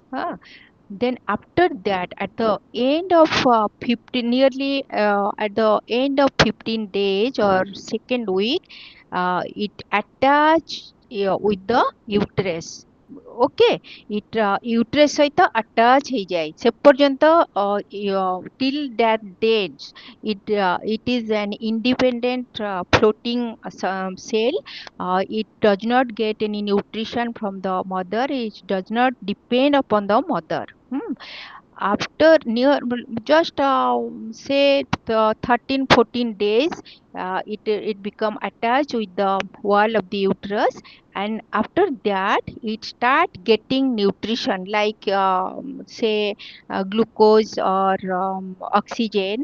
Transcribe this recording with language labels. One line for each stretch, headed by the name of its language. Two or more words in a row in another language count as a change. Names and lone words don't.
English: Then after that, at the end of 15, nearly at the end of 15 days or second week, it attach with the uterus. Okay, it uterus
Odia: ସହିତ attach ହେଇଯାଏ ସେ ପର୍ଯ୍ୟନ୍ତ,
English: till that date it is an independent floating cell. It does not get any nutrition from the mother. It does not depend upon the mother. After near just say 13-14 days, it become attached with the wall of the uterus, and after that it start getting nutrition like say glucose or oxygen.